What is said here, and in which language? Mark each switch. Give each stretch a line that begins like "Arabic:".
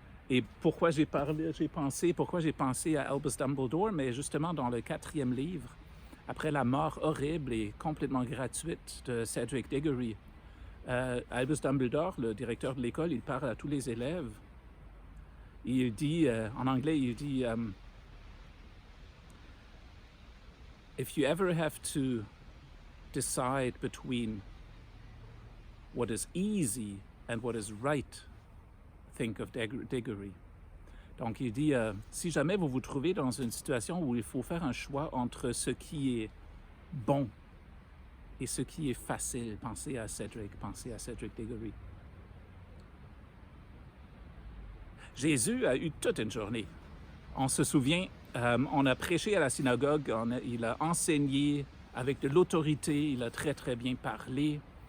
French: Et pourquoi j'ai pensé à Albus Dumbledore, mais justement dans le 4e livre, après la mort horrible et complètement gratuite de Cedric Diggory, Albus Dumbledore, le directeur de l'école, il parle à tous les élèves. Il dit, en anglais, il dit
English: If you ever have to decide between what is easy and what is right, think of Diggory.
French: Donc il dit, si jamais vous vous trouvez dans une situation où il faut faire un choix entre ce qui est bon et ce qui est facile, pensez à Cedric Diggory. Jésus a eu toute une journée. On se souvient, on a prêché à la synagogue, il a enseigné avec de l'autorité, il a très très bien parlé.